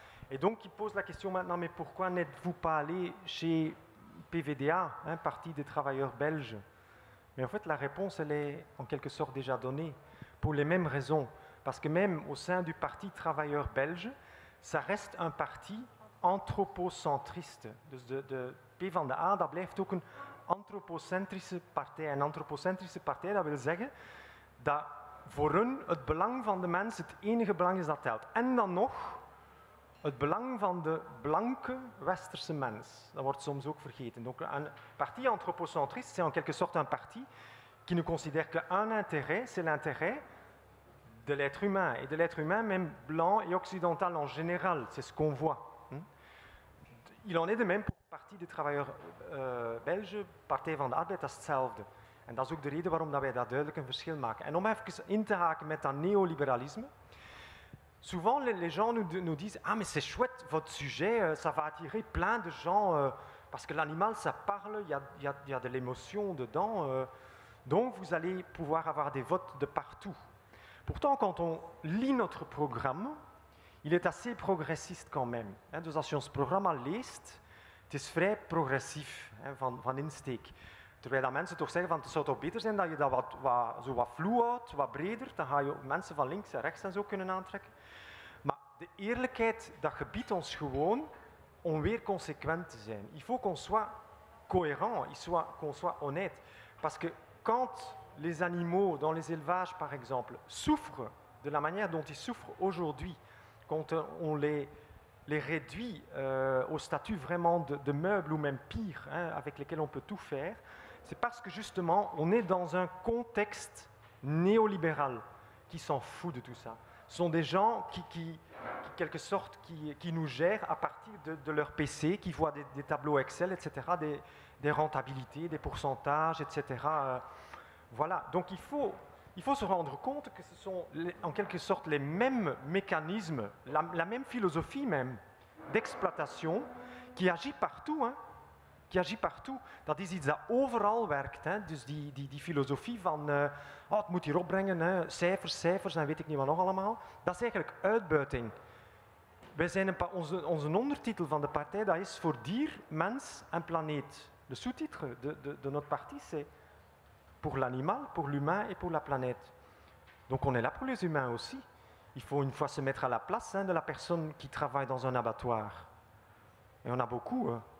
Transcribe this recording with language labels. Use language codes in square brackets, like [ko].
[fr] Et donc, il pose la question maintenant, mais pourquoi n'êtes-vous pas allé chez PVDA, hein, Parti des travailleurs belges? Mais en fait, la réponse, elle est en quelque sorte déjà donnée, pour les mêmes raisons. Parce que même au sein du Parti travailleur belge, ça reste un parti anthropocentriste. [nl] Dus de PvdA, dat blijft ook een antropocentrische partij. Een antropocentrische partij, dat wil zeggen dat voor hun het belang van de mens het enige belang is dat telt. En dan nog het belang van de blanke westerse mens. Dat wordt soms ook vergeten. [fr] Donc un parti anthropocentriste, c'est en quelque sorte un parti qui ne considère qu'un intérêt, c'est l'intérêt de l'être humain. Et de l'être humain, même blanc et occidental en général, c'est ce qu'on voit. Il en est de même pour het Parti des travailleurs belge, Partij van de Arbeid, [nl] dat is hetzelfde. En dat is ook de reden waarom dat wij daar duidelijk een verschil maken. En om even in te haken met dat [fr] néolibéralisme, souvent les gens nous disent « Ah mais c'est chouette votre sujet, ça va attirer plein de gens, parce que l'animal ça parle, il y a de l'émotion dedans, donc vous allez pouvoir avoir des votes de partout. » Pourtant, quand on lit notre programme, il est assez progressiste quand même. [nl] Dus als je ons programma leest, het is vrij progressief van insteek. Terwijl dat mensen toch zeggen van het zou toch beter zijn dat je dat wat vloe houdt, wat breder, dan ga je ook mensen van links en rechts en zo kunnen aantrekken. Maar de eerlijkheid, dat gebiedt ons gewoon om weer consequent te zijn. [fr] Il faut qu'on soit cohérent, qu'on soit honnête. Parce que quand les animaux dans les élevages, par exemple, souffrent de la manière dont ils souffrent aujourd'hui, quand on les réduit au statut vraiment de meubles ou même pire, hein, avec lesquels on peut tout faire, c'est parce que justement on est dans un contexte néolibéral qui s'en fout de tout ça. Ce sont des gens qui quelque sorte, qui nous gèrent à partir de leur PC, qui voient des tableaux Excel, etc., des rentabilités, des pourcentages, etc. Voilà, donc il faut se rendre compte que ce sont en quelque sorte les mêmes mécanismes, la même philosophie même d'exploitation qui agit partout, hein, qui agit partout. [nl] Dat is iets dat overal werkt. Hè. Dus die filosofie van het moet hier opbrengen, hè, cijfers en weet ik niet wat nog allemaal. Dat is eigenlijk uitbuiting. Wij zijn onze ondertitel van de partij, dat is voor dier, mens en planeet. [fr] Le sous-titre de notre parti, c'est pour l'animal, pour l'humain et pour la planète. Donc on est là pour les humains aussi. Il faut une fois se mettre à la place, hein, de la personne qui travaille dans un abattoir. Et on a beaucoup.